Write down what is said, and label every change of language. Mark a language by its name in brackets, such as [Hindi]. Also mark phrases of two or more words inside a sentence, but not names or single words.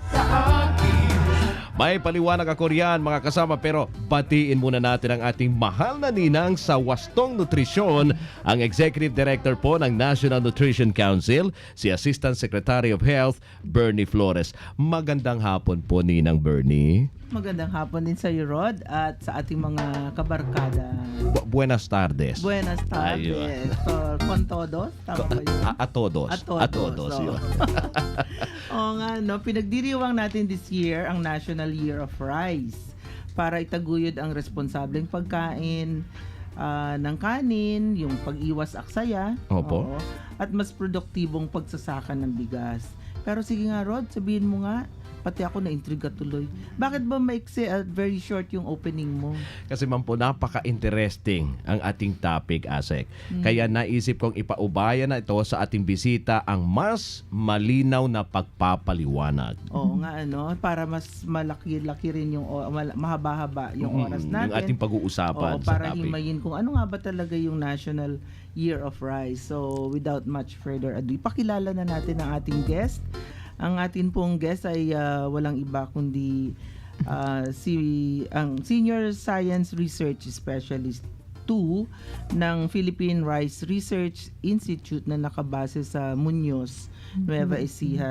[Filipino] May paliwanag ako riyan mga kasama, pero batiin muna natin ang ating mahal na ninang sa Wastong Nutrisyon, ang Executive Director po ng National Nutrition Council, si Assistant Secretary of Health, Bernie Flores. Magandang hapon po, Ninang Bernie. Magandang hapon din sa iyo, Rod, at sa ating mga kabarkada. [Spanish] Buenas tardes. Buenas tardes. Con todos? [Filipino] Tama ba yun? [Spanish] A todos. A todos. [Filipino] Yun. Oo nga, no? Pinagdiriwang natin [English] this year [Filipino] ang National Year of Rice para itaguyod ang responsableng pagkain ng kanin, yung pag-iwas aksaya, Opo. at mas produktibong pagsasaka ng bigas. Pero sige nga, Rod, sabihin mo nga, pati ako na-intriga tuloy. Bakit ba maiksi at [English] very short [Filipino] yung opening mo? Kasi man po, napaka-interesting ang ating topic, Asek. Kaya naisip kong ipaubaya na ito sa ating bisita ang mas malinaw na pagpapaliwanag. Oo nga, ano, para mas malaki-laki rin yung, mahaba-haba yung oras natin. Yung ating pag-uusapan Oo, sa para topic. himayin kung ano nga ba talaga yung National Year of Rice. [English] So, without much further ado, [Filipino] ipakilala na natin ang ating guest. Ang atin pong guest ay walang iba kundi ang [English] Senior Science Research Specialist 2 [Filipino] ng Philippine Rice Research Institute na nakabase sa Muñoz, Nueva Ecija.